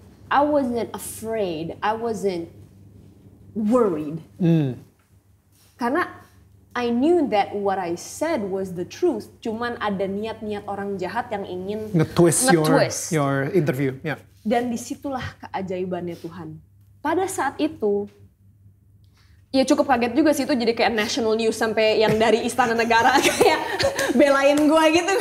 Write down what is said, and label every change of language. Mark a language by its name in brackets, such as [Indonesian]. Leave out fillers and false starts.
[English] I wasn't afraid, I wasn't worried. Karena I knew that what I said was the truth. [Indonesian] Cuman ada niat-niat orang jahat yang ingin [English] nge-twist your interview. [Indonesian] Dan disitulah keajaibannya Tuhan. Pada saat itu, ya cukup kaget juga sih, itu jadi kayak national news sampai yang dari Istana Negara kayak belain gue gitu.